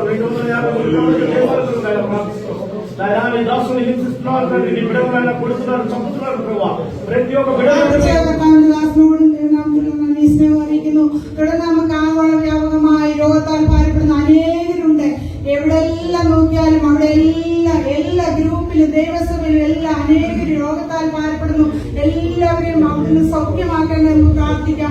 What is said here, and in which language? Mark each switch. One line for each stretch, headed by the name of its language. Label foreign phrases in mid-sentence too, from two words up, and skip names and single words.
Telugu: 250 దేశాలకు దాసుని హింసిస్తున్నారు తండ్రి. నీ బిడ్డలను కొడుతున్నారు, చంపుతున్నారు ప్రభావ. ప్రతి ఒక్క
Malayalam: തുടർന്ന് നമുക്ക് ആഗോള വ്യാപകമായി രോഗത്താൽ ഭാരപ്പെടുന്ന അനേകരുണ്ട്. എവിടെയെല്ലാം നോക്കിയാലും അവിടെ എല്ലാ ഗ്രൂപ്പിലും ദൈവസഭയിലും എല്ലാ അനേകരും രോഗത്താൽ ഭാരപ്പെടുന്നു. എല്ലാവരെയും അവിടുന്ന് സൗഖ്യമാക്കാൻ നമുക്ക് പ്രാർത്ഥിക്കാം.